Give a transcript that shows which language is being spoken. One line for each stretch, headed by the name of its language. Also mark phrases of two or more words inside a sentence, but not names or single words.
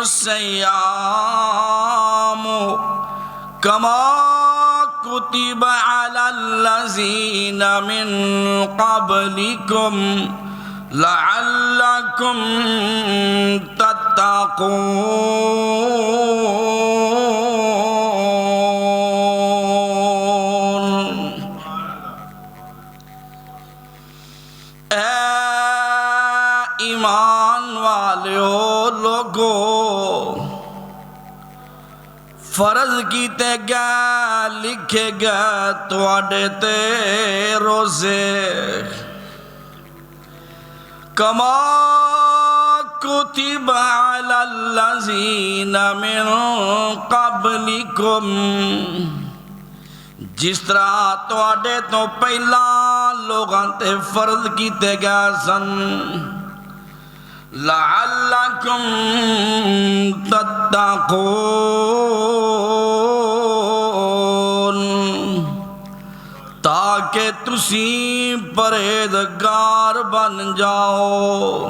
Arabic: الصيام كما كتب على الذين من قبلكم لعلكم تتقون۔
Punjabi: اے ایمان والیو لوگو، فرض کیتے گئے لکھے گئے تواڈے تے روزے،
Arabic: کما کتب علی الذین من قبلکم،
Punjabi: جس طرح تواڈے تو پہلا لوگاں تے فرض کیتے گئے سن،
Arabic: لعلکم تتقون،
Punjabi: تاکہ تسی پرہیزگار بن جاؤ۔